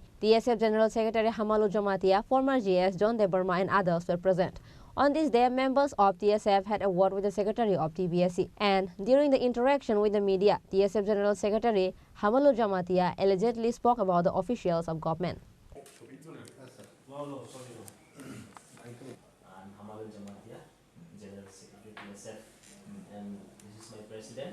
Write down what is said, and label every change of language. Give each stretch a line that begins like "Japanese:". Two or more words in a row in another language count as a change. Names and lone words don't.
English: TSF General Secretary Hamalu Jamatia, former GS John Debarma and others were present. On this day, members of TSF had a word with the Secretary of TBSE. And during the interaction with the media, TSF General Secretary Hamalu Jamatia allegedly spoke about the officials of government. I'm Hamalu Jamatia, General Secretary TSF, and this is my president.